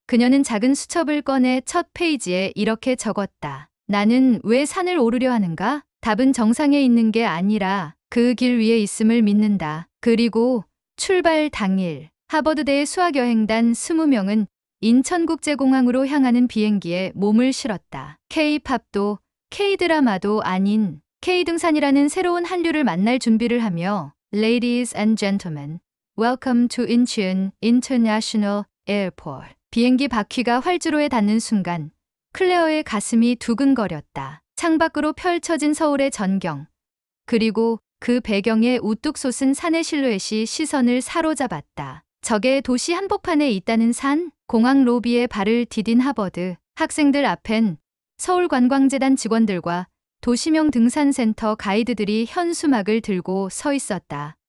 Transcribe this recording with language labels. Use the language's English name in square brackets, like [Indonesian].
[Korean] 그녀는 작은 수첩을 꺼내 첫 페이지에 이렇게 적었다. 나는 왜 산을 오르려 하는가? 답은 정상에 있는 게 아니라 그 길 위에 있음을 믿는다. 그리고 출발 당일 하버드대 수학여행단 20명은 인천국제공항으로 향하는 비행기에 몸을 실었다. K-팝도 K-드라마도 아닌 K-등산이라는 새로운 한류를 만날 준비를 하며 [English] Ladies and gentlemen, welcome to Incheon International Airport. [Korean] 비행기 바퀴가 활주로에 닿는 순간 클레어의 가슴이 두근거렸다. 창밖으로 펼쳐진 서울의 전경, 그리고 그 배경에 우뚝 솟은 산의 실루엣이 시선을 사로잡았다. 저게 도시 한복판에 있다는 산? 공항 로비에 발을 디딘 하버드 학생들 앞엔 서울관광재단 직원들과 도시명 등산센터 가이드들이 현수막을 들고 서 있었다.